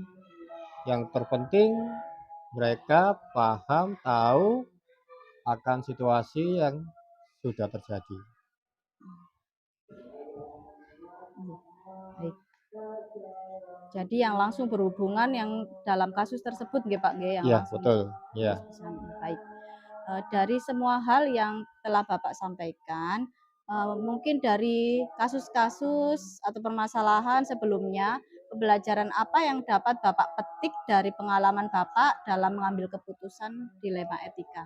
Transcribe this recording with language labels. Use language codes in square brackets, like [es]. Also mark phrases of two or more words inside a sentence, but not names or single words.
[id] Yang terpenting mereka paham, tahu akan situasi yang sudah terjadi. Baik. Jadi yang langsung berhubungan yang dalam kasus tersebut nggih Pak nggih, yang Iya, langsung betul. Iya. baik. Dari semua hal yang telah Bapak sampaikan, mungkin dari kasus-kasus atau permasalahan sebelumnya, pembelajaran apa yang dapat Bapak petik dari pengalaman Bapak dalam mengambil keputusan dilema etika?